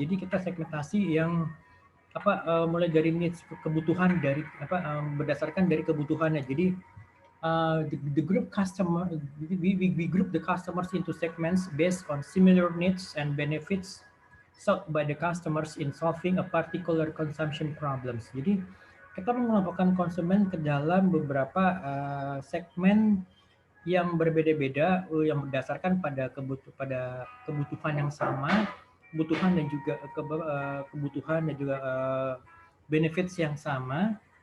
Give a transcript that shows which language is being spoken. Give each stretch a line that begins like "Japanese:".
Indonesian: Jadi kita segmentasi yang mulai dari needs, kebutuhan dari berdasarkan dari kebutuhannya. Jadi
English: the group customer, we group the customers into segments based on similar needs and benefits sought by the customers in solving a particular consumption problems.
Indonesian: Jadi kita mengelompokkan konsumen ke dalam beberapa segmen yang berbeda-beda, yang berdasarkan pada kebutuhan yang sama, kebutuhan dan juga kebutuhan dan juga benefits yang sama.